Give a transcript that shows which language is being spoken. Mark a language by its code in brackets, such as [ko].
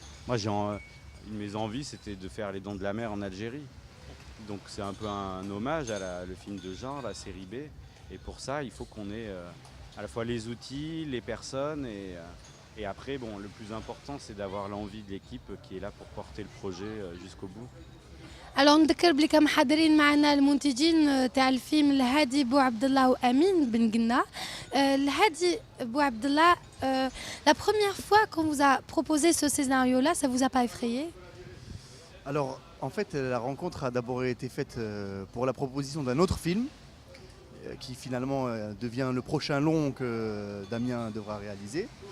[fr] Moi, une de mes envies, c'était de faire Les Dents de la Mer en Algérie. Donc c'est un peu un hommage à le film de genre, la série B. Et pour ça, il faut qu'on ait à la fois les outils, les personnes. Et après, bon, le plus important, c'est d'avoir l'envie de l'équipe qui est là pour porter le projet jusqu'au bout. [ar] Alors نذكر بلي كانوا محاضرين معنا المنتجين تاع الفيلم الهادي بوعبد الله وامين بن قنا. [fr] الهادي بوعبد الله, la première fois qu'on vous a proposé ce scénario-là, ça vous a pas effrayé? Alors, en fait, la rencontre a d'abord été faite pour la proposition d'un autre film qui finalement devient le prochain long que Damien devra réaliser.